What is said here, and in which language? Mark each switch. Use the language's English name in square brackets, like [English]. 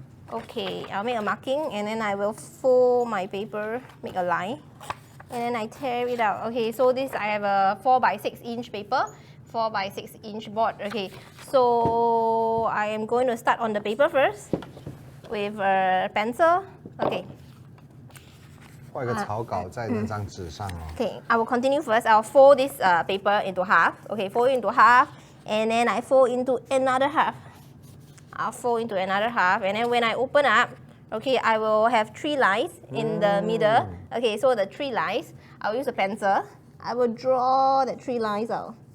[English] Okay, I'll make a marking, and then I will fold my paper, make a line, and then I tear it out. Okay, so this I have a 4 by 6 inch paper, 4 by 6 inch board. Okay, so I am going to start on the paper first with a pencil. Okay. [Chinese] 画一个草稿在那张纸上哦。 [English] Okay, I will continue first. I'll fold this paper into half. Okay, fold it into half, and then I fold into another half. I'll fold into another half, and then when I open up, okay, I will have 3 lines in the middle. Okay, so the 3 lines, I'll use a pencil. I will draw the 3 lines out.